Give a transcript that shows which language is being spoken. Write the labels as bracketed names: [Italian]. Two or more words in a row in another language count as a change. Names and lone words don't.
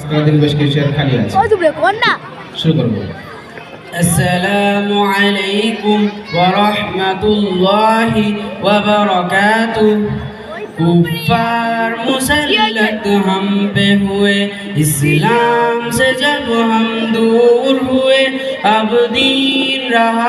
[Bangla] আমাদের বেশ কিছু শেয়ার খালি আছে শুরু করব [Arabic] السلام عليكم ورحمة الله وبركاته [Urdu] کفار مسلط ہم پہ ہوئے اسلام سے جب ہم دور ہوئے اب دین رہا